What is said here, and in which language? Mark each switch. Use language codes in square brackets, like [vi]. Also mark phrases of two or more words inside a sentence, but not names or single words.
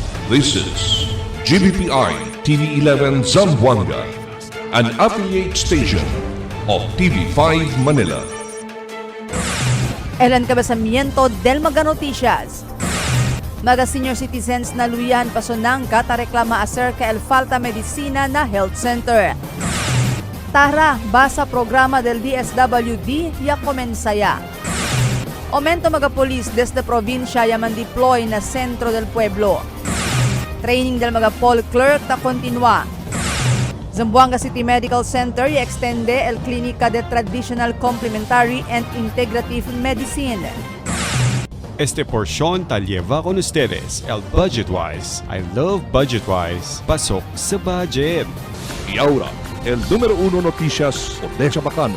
[en] This is GBPI TV11 Zamboanga, an affiliate station of TV5 Manila. [cbk] El encabezamiento del Maga Noticias. Mga [en] senior citizens [cbk] na luyan pasonangka ta reklama acerca el falta medicina na [en] health center. [cbk] Tara, basa programa del DSWD ya komensaya. Aumento mga polis desde probinsya ya man-deploy na sentro del pueblo. Training del mga [en] poll clerk [cbk] ta continua. Zamboanga City Medical Center ya extende el clínica de Traditional Complementary and Integrative Medicine. Este porción ta lleva con ustedes el Budgetwise. [en] I love Budgetwise. [tl] Pasok sa budget. [cbk] Y ahora, el número 1 noticias de Chabacano.